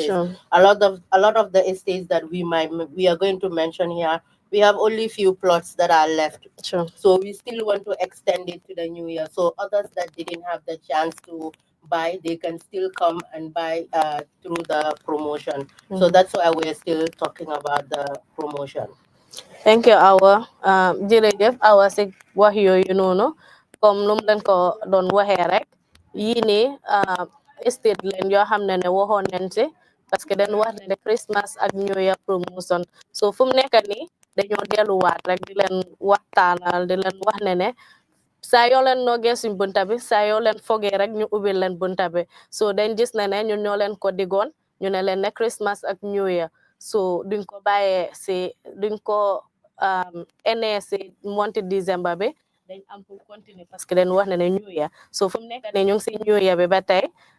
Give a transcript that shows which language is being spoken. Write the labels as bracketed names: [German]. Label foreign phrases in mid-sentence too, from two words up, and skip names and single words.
[English] A lot of the estates that we are going to mention here, we have only few plots that are left. So we still want to extend it to the new year. So others that didn't have the chance to buy, they can still come and buy through the promotion. So that's why we're still talking about the promotion. Thank you, Awa. [Wolof] Jërëjëf Awa si wax yooyu noonu comme nu mu leen ko doon waxee rek yii nii estate leen yoo xam ne waxoon nañ si [French] parce que [Wolof] dañ wax ne Christmas ak [English] New Year promotion [Wolof] so fu mu nekk nii dañoo delluwaat rek di leen waxtaanal di leen wax ne saa yoo leen noogee suñ bunta bi saa yoo leen fogee rek ñu ubbil leen bunta bi so dañ gis ne ñun ñoo leen ko digoon ñu ne leen ne Christmas ak New Year so duñ ko bàyyee si duñ ko enee si monti December bi dañ am [French] pour continuer parce que [Wolof] dañ wax ne New Year so fu mu nekk nii ñu ngi si New Year bi ba tey